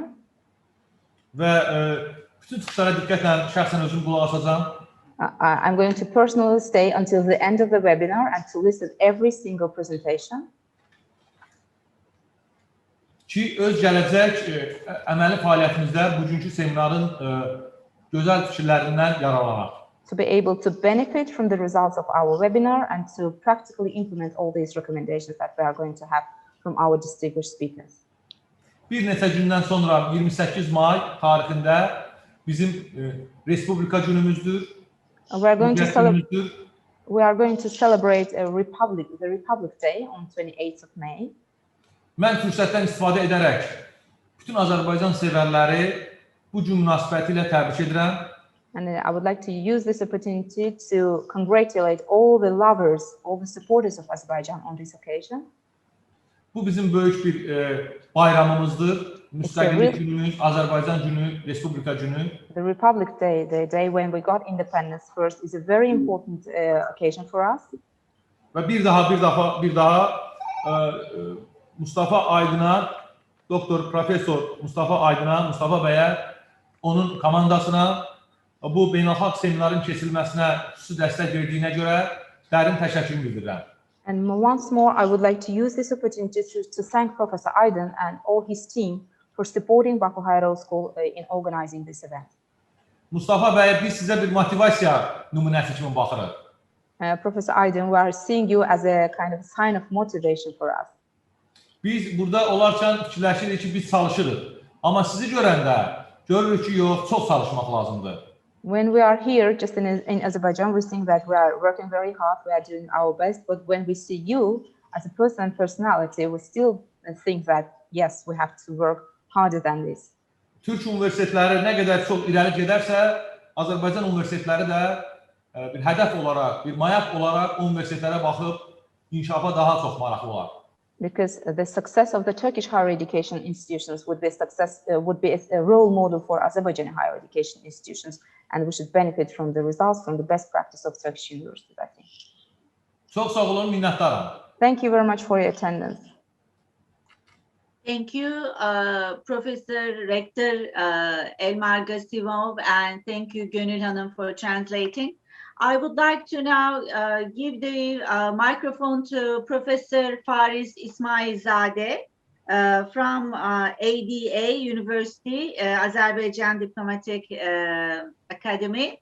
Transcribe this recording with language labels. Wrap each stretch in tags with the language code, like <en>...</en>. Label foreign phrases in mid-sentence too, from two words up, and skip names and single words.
<az>Və bütün çıxışlara diqqətlə şəxsən özüm qulaq asacağam.</az> <en>I'm going to personally stay until the end of the webinar and to listen every single presentation.</en> <az>Ki, öz gələcək əməli fəaliyyətimizdə bugünkü seminarın gözəl fikirlərindən yararlanaq.</az> <en>to be able to benefit from the results of our webinar and to practically implement all these recommendations that we are going to have from our distinguished speakers.</en> <az>Bir neçə gündən sonra 28 may tarixində bizim Respublika günümüzdür.</az> <en>We are going to celebrate the Republic Day on 28th of May.</en> <az>Mən fürsətdən istifadə edərək bütün Azərbaycan sevərləri bu gün münasibətilə təbrik edirəm.</az> <en>And I would like to use this opportunity to congratulate all the lovers, all the supporters of Azerbaijan on this occasion.</en> <az>Bu bizim böyük bir bayramımızdır. Müstəqillik günümüz, Azərbaycan günü, Respublika günü.</az> <en>The Republic Day, the day when we got independence first, is a very important occasion for us.</en> <az>Və bir daha Mustafa Aydın'a, Doktor Profesör Mustafa Aydın'a, Mustafa bəyə, onun komandasına bu beynəlxalq seminarın keçirilməsinə xüsusi dəstək verdiyinə görə dərin təşəkkür bildirirəm.</az> <en>And once more, I would like to use this opportunity to thank Professor Aydın and all his team for supporting Baku Higher School in organizing this event.</en> <az>Mustafa bəy, biz sizə bir motivasiya nümunəsi kimi baxırıq.</az> <en>Professor Aydın, we are seeing you as a kind of sign of motivation for us.</en> <az>Biz burada olarkən fikirləşirik ki, biz çalışırıq. Amma sizi görəndə görürük ki, yox, çox çalışmaq lazımdır.</az> <en>When we are here, just in Azerbaijan, we think that we are working very hard, we are doing our best. But when we see you as a person and personality, we still think that, yes, we have to work harder than this.</en> <az>Türk universitetləri nə qədər çox irəli gedərsə, Azərbaycan universitetləri də bir hədəf olaraq, bir mayaq olaraq universitetlərə baxıb inkişafa daha çox maraqlı olar.</az> <en>Because the success of the Turkish higher education institutions would be a role model for Azerbaijani higher education institutions, and we should benefit from the results from the best practice of Turkish universities, I think.</en> <az>Çox sağ olun, minnətdaram.</az> <en>Thank you very much for your attendance. Thank you, Professor Rector Elmar Gasimov, and thank you, Gönül Hanım, for translating. I would like to now give the microphone to Professor Fariz İsmailzade from ADA University, Azerbaijan Diplomatic Academy.</en>